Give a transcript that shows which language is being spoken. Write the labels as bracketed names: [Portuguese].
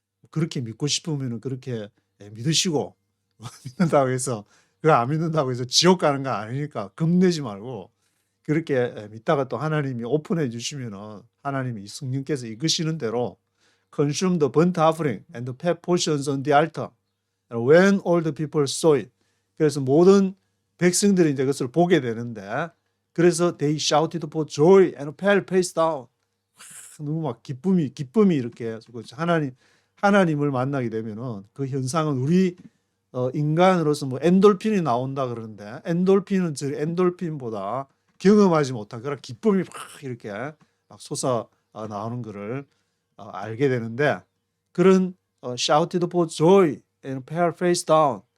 [Korean] 그렇게 믿고 싶으면 그렇게 믿으시고 믿는다고 해서 그거 안 믿는다고 해서 지옥 가는 거 아니니까 겁내지 말고 그렇게 믿다가 또 하나님이 오픈해 주시면은 하나님이 성령께서 이끄시는 대로 [English] consume the burnt offering and the fat portions on the altar. When all the people saw it. [Korean] 그래서 모든 백성들이 이제 그것을 보게 되는데 그래서 [English] they shouted for joy and fell face down. [Korean] 너무 막 기쁨이 이렇게 하나님을 만나게 되면은 그 현상은 우리 인간으로서 뭐 엔돌핀이 나온다 그러는데 엔돌핀은 엔돌핀보다 경험하지 못한 그런 기쁨이 막 이렇게 막 솟아 나오는 것을 알게 되는데 그런 [English] shouted for joy and fell face down.